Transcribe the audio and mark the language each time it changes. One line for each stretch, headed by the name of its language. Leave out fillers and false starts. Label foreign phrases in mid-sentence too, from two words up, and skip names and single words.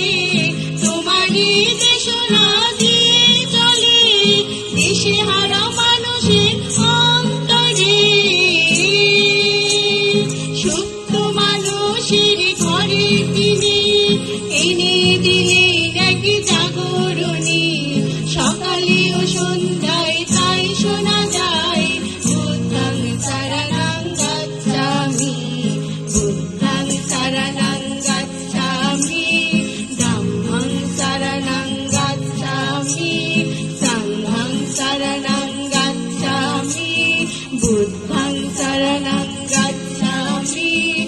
Bangla: তোমারই দেশনা দিয়ে চলে দেশে হারা মানুষের অন্তরে। সুপ্ত মানুষের ঘরে তিনি এনে দিলেন এক জাগরণী। সকালে ও সন্ধ্যায় তাই শোনা যায়
Pali: বুদ্ধং শরণং গচ্ছামি, বুদ্ধং শরণং গচ্ছামি, ধম্মং শরণং গচ্ছামি, সংঘং শরণং গচ্ছামি, বুদ্ধং শরণং গচ্ছামি।